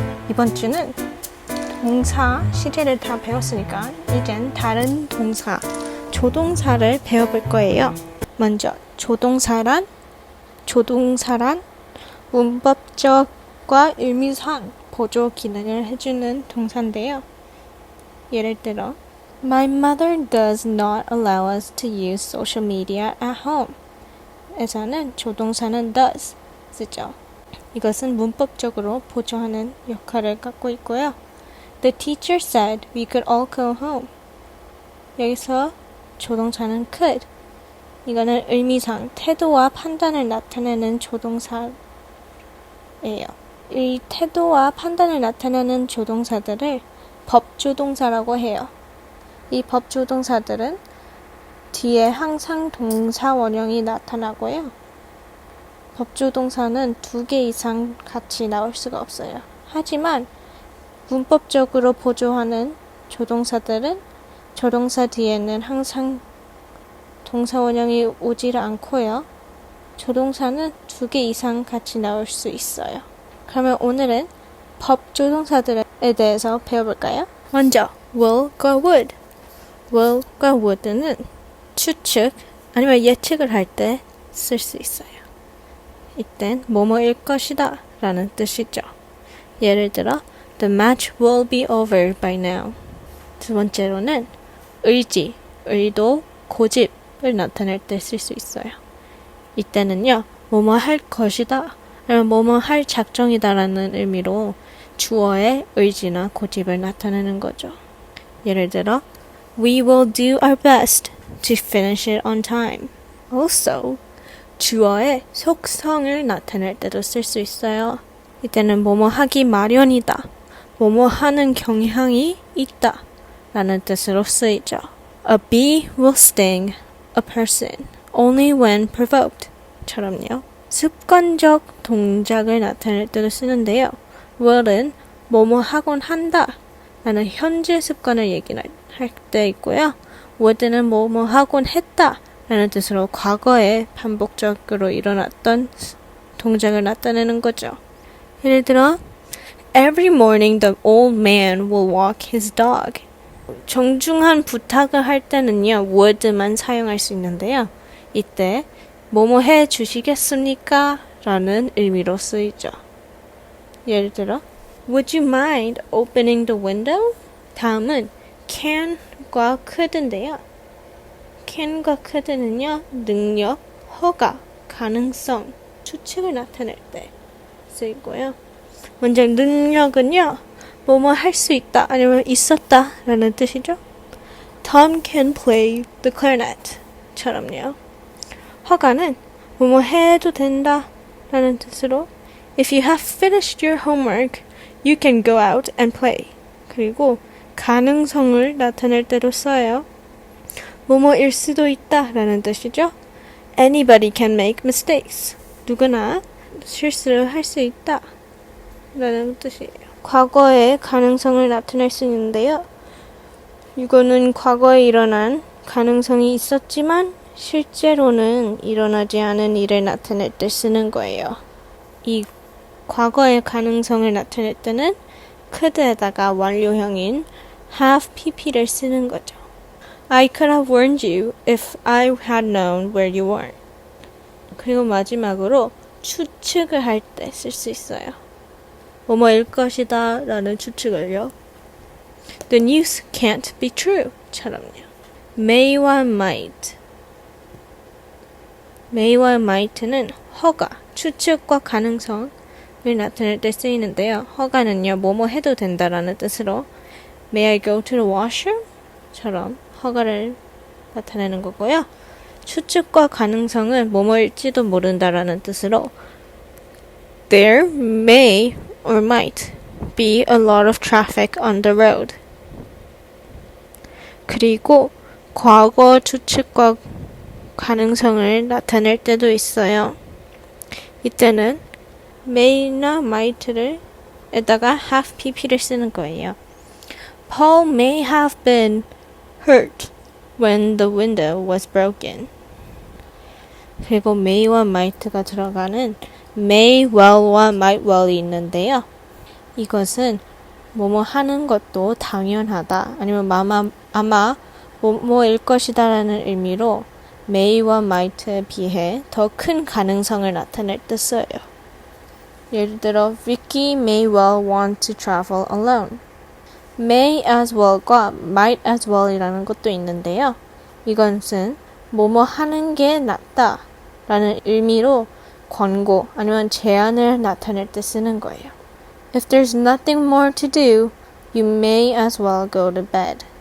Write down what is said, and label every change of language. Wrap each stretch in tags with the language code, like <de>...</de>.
<ko>이번 주는 동사 시제를 다 배웠으니까 이젠 다른 동사, 조동사를 배워볼 거예요. 먼저 조동사란 문법적과 의미상 보조 기능을 해주는 동사인데요. 예를 들어</ko> <en>My mother does not allow us to use social media at home.</en> <ko>에서는 조동사는 does 쓰죠. 이것은 문법적으로 보조하는 역할을 갖고 있고요.</ko> <en>The teacher said we could all go home.</en> <ko>여기서 조동사는 could. 이거는 의미상 태도와 판단을 나타내는 조동사예요. 이 태도와 판단을 나타내는 조동사들을 법조동사라고 해요. 이 법조동사들은 뒤에 항상 동사 원형이 나타나고요. 법조동사는 2개 이상 같이 나올 수가 없어요. 하지만 문법적으로 보조하는 조동사들은 조동사 뒤에는 항상 동사 원형이 오질 않고요. 조동사는 2개 이상 같이 나올 수 있어요. 그러면 오늘은 법조동사들에 대해서 배워볼까요? 먼저 will과 would. will과 would는 추측 아니면 예측을 할 때 쓸 수 있어요. 이땐 뭐뭐일 것이다 라는 뜻이죠. 예를 들어</ko> <en>The match will be over by now.</en> <ko>두 번째로는 의지, 의도, 고집을 나타낼 때 쓸 수 있어요. 이때는요 뭐뭐 할 것이다 아니면 뭐뭐 할 작정이다 라는 의미로 주어의 의지나 고집을 나타내는 거죠. 예를 들어</ko> <en>We will do our best to finish it on time. Also,</en> <ko>주어의 속성을 나타낼 때도 쓸 수 있어요. 이때는 뭐뭐 하기 마련이다, 뭐뭐 하는 경향이 있다 라는 뜻으로 쓰이죠.</ko> <en>A bee will sting a person only when provoked</en> <ko>처럼요. 습관적 동작을 나타낼 때도 쓰는데요. will은 뭐뭐 하곤 한다 라는 현재 습관을 얘기할 때 있고요. would는 뭐뭐 하곤 했다 라는 뜻으로 과거에 반복적으로 일어났던 동작을 나타내는 거죠. 예를 들어</ko> <en>Every morning the old man will walk his dog.</en> <ko>정중한 부탁을 할 때는요 would만 사용할 수 있는데요. 이때 뭐뭐 해 주시겠습니까? 라는 의미로 쓰이죠. 예를 들어</ko> <en>Would you mind opening the window?</en> <ko>다음은 can과 could인데요. can과 could는요 능력, 허가, 가능성, 추측을 나타낼 때 쓰이고요. 먼저 능력은요 뭐뭐 할 수 있다 아니면 있었다 라는 뜻이죠.</ko> <en>Tom can play the clarinet</en> <ko>처럼요. 허가는 뭐뭐 해도 된다 라는 뜻으로</ko> <en>If you have finished your homework, you can go out and play.</en> <ko>그리고 가능성을 나타낼 때로 써요. 뭐뭐일 수도 있다 라는 뜻이죠.</ko> <en>Anybody can make mistakes.</en> <ko>누구나 실수를 할 수 있다 라는 뜻이에요. 과거의 가능성을 나타낼 수 있는데요. 이거는 과거에 일어난 가능성이 있었지만 실제로는 일어나지 않은 일을 나타낼 때 쓰는 거예요. 이 과거의 가능성을 나타낼 때는 could에다가 완료형인 have pp를 쓰는 거죠.</ko> <en>I could have warned you if I had known where you were.</en> <ko>그리고 마지막으로 추측을 할 때 쓸 수 있어요. 뭐뭐일 것이다 라는 추측을요.</ko> <en>The news can't be true</en> <ko>처럼요. may와 might. may와 might는 허가, 추측과 가능성을 나타낼 때 쓰이는데요. 허가는요 뭐뭐 해도 된다라는 뜻으로</ko> <en>May I go to the washroom?</en> <ko>처럼 허가를 나타내는 거고요. 추측과 가능성은 뭐뭐일지도 모른다라는 뜻으로</ko> <en>There may or might be a lot of traffic on the road.</en> <ko>그리고 과거 추측과 가능성을 나타낼 때도 있어요. 이때는 may나 might를 에다가 have pp를 쓰는 거예요.</ko> <en>Paul may have been hurt when the window was broken.</en> <ko>그리고 may와 might가 들어가는 may well와 might well이 있는데요. 이것은 뭐뭐 하는 것도 당연하다 아니면 아마 뭐뭐일 것이다 라는 의미로 may와 might에 비해 더 큰 가능성을 나타낼 때 써요. 예를 들어</ko> <en>Vicky may well want to travel alone.</en> <ko>may as well과 might as well이라는 것도 있는데요. 이것은 뭐뭐 하는 게 낫다 라는 의미로 권고 아니면 제안을 나타낼 때 쓰는 거예요.</ko> <en>If there's nothing more to do, you may as well go to bed.</en>